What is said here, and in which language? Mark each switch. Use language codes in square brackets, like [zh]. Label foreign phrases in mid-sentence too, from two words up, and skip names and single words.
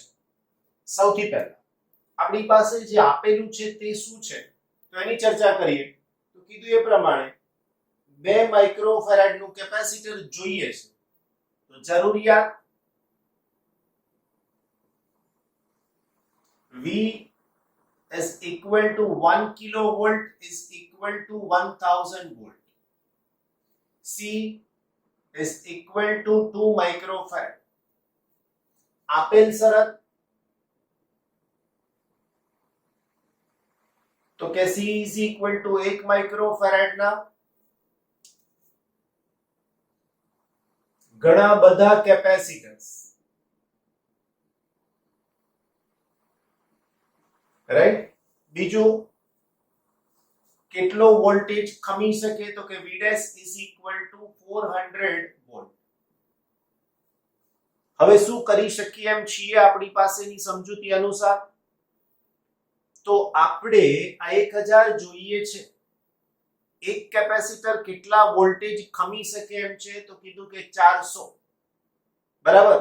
[gu] સૌથી પહેલા આપણી પાસે જે આપેલું છે તે શું છે તો એની ચર્ચા કરીએ. તો કીધું એ પ્રમાણે 2 માઇક્રોફેરાડ નું કેપેસિટર જોઈએ છે. તો જરૂરિયાત [en] V is equal to 1 kilovolt is equal to 1000 volt. C is equal to 2 microfarad. [gu] આપેલ શરત તો કે [en] C is equal to 1 microfarad [gu] ના ઘણા બધા કેપેસિટર્સ, રાઈટ? બીજું કેટલો વોલ્ટેજ ખમી શકે તો કે [en] V dash is equal to [gu] 400 વોલ્ટ. હવે શું કરી શકીએ એમ છીએ આપણી પાસેની સમજૂતી અનુસાર? તો આપણે આ 1000 જોઈએ છે. એક કેપેસિટર કેટલા વોલ્ટેજ ખમી શકે એમ છે તો કીધું કે 400, બરાબર?